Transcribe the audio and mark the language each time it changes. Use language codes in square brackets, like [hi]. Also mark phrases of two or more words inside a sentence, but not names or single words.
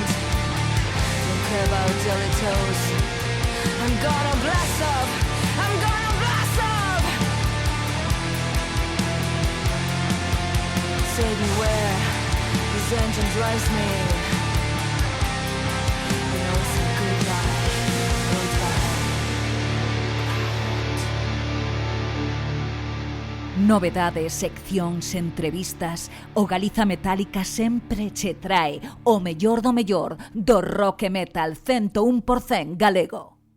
[en] Don't care about daily toes. I'm gonna blast off, I'm gonna blast off. Take me where this engine drives me. You know it's a good life, good life. [gl] Novedades, seccións, entrevistas. O Galiza Metálica sempre che trae o mellor do rock e metal 101% galego.